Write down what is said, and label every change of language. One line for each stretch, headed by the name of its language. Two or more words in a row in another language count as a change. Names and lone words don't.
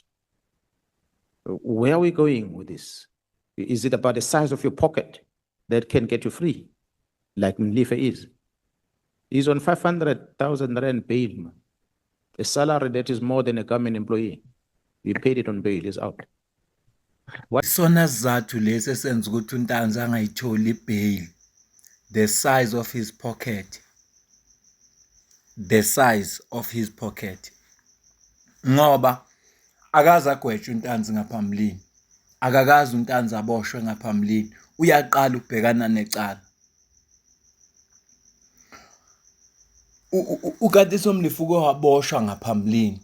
English: Where are we going with this? Is it about the size of your pocket that can get you free, like Mlife is? He's on 500,000 rand bail, man. A salary that is more than a government employee. We paid it on bail, he's out.
Zulu: Sona sizathu lesi esenza ukuthi uNtanzi angayitholi ibail.
English: The size of his pocket. The size of his pocket.
Zulu: Ngoba akaza gwetshwa uNtanzi ngaphambilini. Akakazi uNtanzi aboshwe ngaphambilini. Uyaqala ukubhekana necala. Ukatiso Mlifuko waboshwa ngaphambilini.